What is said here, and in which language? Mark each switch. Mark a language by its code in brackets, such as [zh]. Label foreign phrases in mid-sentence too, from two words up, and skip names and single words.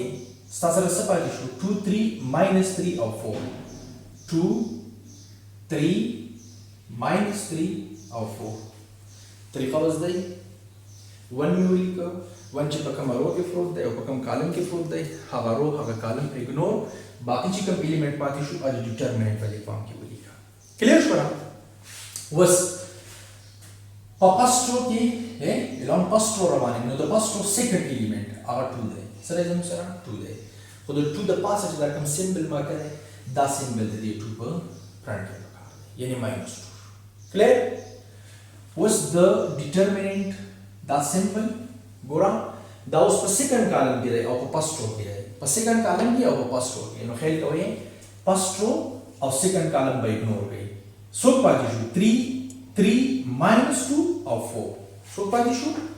[ps] ستا سره څه پاتې شو 2 3 minus 3 او 4 2 3 minus 3 او 4 طریقه وز دی 1 مې ولیکو 1 چې په کوم رو کې پروت دی او په کوم کالم کې پروت دی هغه رو هغه کالم اګنور باقي چې کوم الیمنٹ پاتې شو اج ډیټرمیننٹ په دې فارم کې ولیکا کلیر شو وس په [en] first row [ps] کې الان [en] first row [ps] روانه نو د [en] first row second element [ps] هغه 2 دی سره زموږ سره 2 دی خو د 2 د پاسه چې دا کوم سیمبل ما کړی دا سیمبل د دې 2 په فرنٹ کې پکار دی یعنی -2 کلیر وس د ډیټرمیننٹ دا سیمبل ګورم دا اوس په [en] second column [ps] کې دی او په [en] first row [ps] کې دی په [en] second column [ps] کې او په [en] first row [ps] کې نو خیال کوئ [en] first row [ps] او [en] second column [ps] به اګنور کړئ څو پاتې شو 3 -2 او 4 څو پاتې شو